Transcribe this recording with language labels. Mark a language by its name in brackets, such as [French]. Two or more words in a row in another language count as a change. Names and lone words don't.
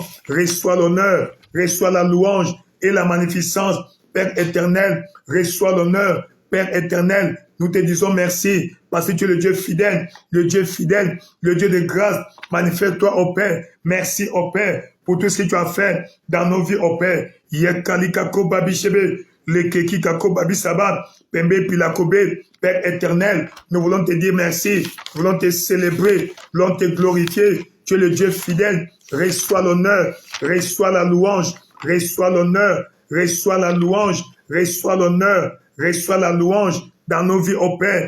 [French] Reçois l'honneur, reçois la louange et la magnificence. Père éternel, reçois l'honneur. Père éternel, nous te disons merci, parce que tu es le Dieu fidèle, le Dieu fidèle, le Dieu de grâce. Manifeste-toi, ô Père. Merci, ô Père, pour tout ce que tu as fait dans nos vies, ô Père. Yekali kako babi shebe, lekeki kako babi sabab, pembe pilakobe. Père éternel, nous voulons te dire merci, nous voulons te célébrer, nous voulons te glorifier. Tu es le Dieu fidèle. Reçois l'honneur, reçois la louange, reçois l'honneur, reçois la louange, reçois l'honneur, reçois la louange dans nos vies, ô Père.